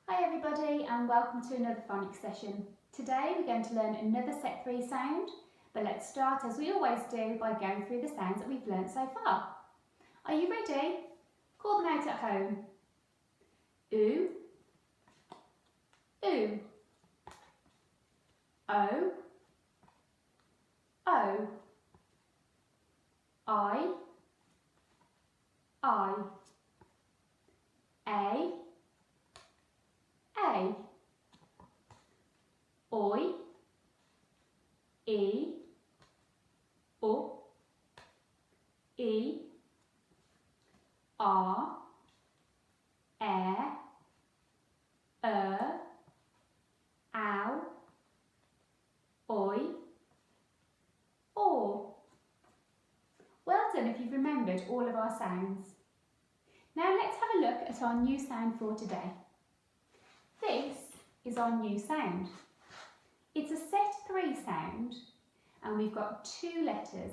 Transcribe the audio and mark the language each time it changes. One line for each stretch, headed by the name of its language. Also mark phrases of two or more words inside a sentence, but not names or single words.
English: everybody and welcome to another phonics session. Today we're going to learn another set 3 sound, but let's start as we always do by going through the sounds that we've learnt so far. Are you ready? Call them out at home. Oo, oo, o, o, I, a, oi, e, o, e, r, ow, oi, or. Well done if you've remembered all of our sounds. Now let's have a look at our new sound for today. This is our new sound. It's a set 3 sound and we've got 2 letters.